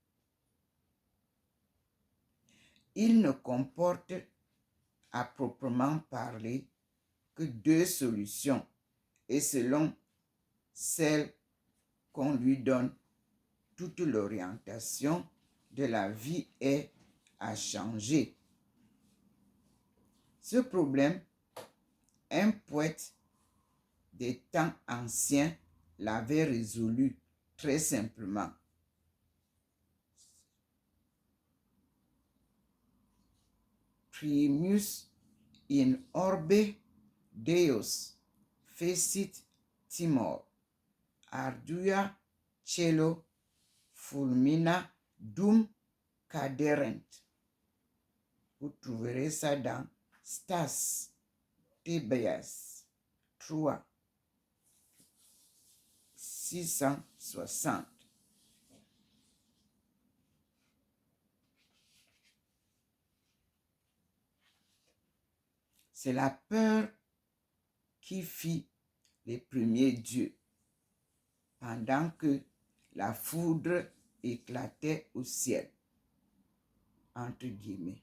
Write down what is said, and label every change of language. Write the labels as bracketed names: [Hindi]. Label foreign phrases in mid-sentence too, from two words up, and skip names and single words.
[French] Il ne comporte à proprement parler que 2 solutions, et selon celle qu'on lui donne, toute l'orientation de la vie est à changer. Ce problème, un poète des temps anciens l'avait résolu très simplement. [Latin] Primus in orbe Deus fecit timor, ardua cielo fulmina dum caderent. [French] Vous trouverez ça dans Stas Thébéas 3, 660. C'est la peur qui fit les premiers dieux, pendant que la foudre éclatait au ciel, entre guillemets.